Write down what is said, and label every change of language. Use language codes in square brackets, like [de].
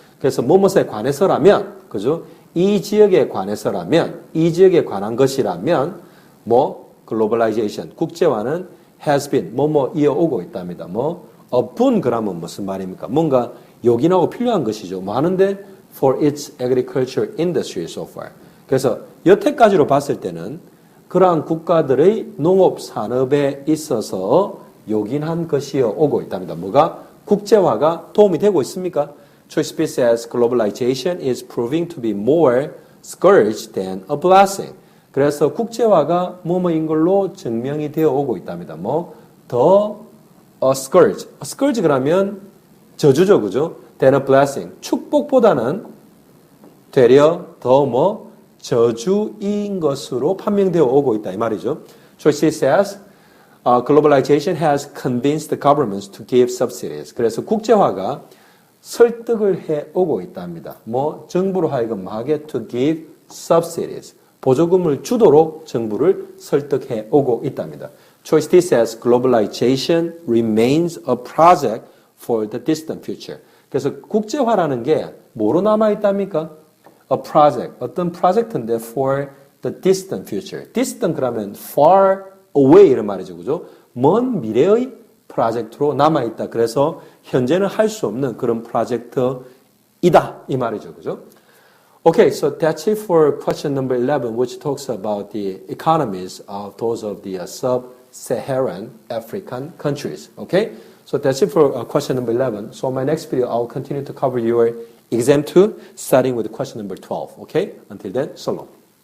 [ko] 그래서 뭐뭐에 관해서라면 그죠? 이 지역에 관해서라면 이 지역에 관한 것이라면 뭐 globalization 국제화는 [en] has been [ko] 뭐뭐 이어오고 있답니다. 뭐 [en] a boon [ko] 그러면 무슨 말입니까? 뭔가 요긴하고 필요한 것이죠. 뭐 하는데 [en] for its agriculture industry so far. [ko] 그래서 여태까지로 봤을 때는 그러한 국가들의 농업 산업에 있어서 요긴한 것이어 오고 있답니다. 뭐가? 국제화가 도움이 되고 있습니까? [en] Choice B says globalization is proving to be more scourge than a blessing. [ko] 그래서 국제화가 뭐뭐인 걸로 증명이 되어 오고 있답니다. 뭐 더 a scourge. A scourge 그러면 저주죠, 그죠? [en] than a blessing. [ko] 축복보다는 되려 더 뭐 저주인 것으로 판명되어 오고 있다 이 말이죠. [en] Choice C says globalization has convinced the governments to give subsidies. [ko] 그래서 국제화가 설득을 해 오고 있답니다. 뭐 정부로 하여금 하게 [en] to give subsidies. [ko] 보조금을 주도록 정부를 설득해 오고 있답니다. [en] Choice D says globalization remains a project for the distant future. [ko] 그래서 국제화라는 게 뭐로 남아 있답니까? [en] A project, [ko] 어떤 프로젝트인데 [en] for the distant future. [ko] distant 그러면 [en] far away [ko] 이런 말이죠. 그죠? 먼 미래의 프로젝트로 남아있다. 그래서 현재는 할 수 없는 그런 프로젝트이다. 이 말이죠. 그죠? [en] Okay, so that's it for question number 11, which talks about the economies of those of the sub-Saharan African countries. Okay? So that's it for question number 11. So my next video, I'll continue to cover your exam 2, starting with question number 12. Okay? Until then, so long.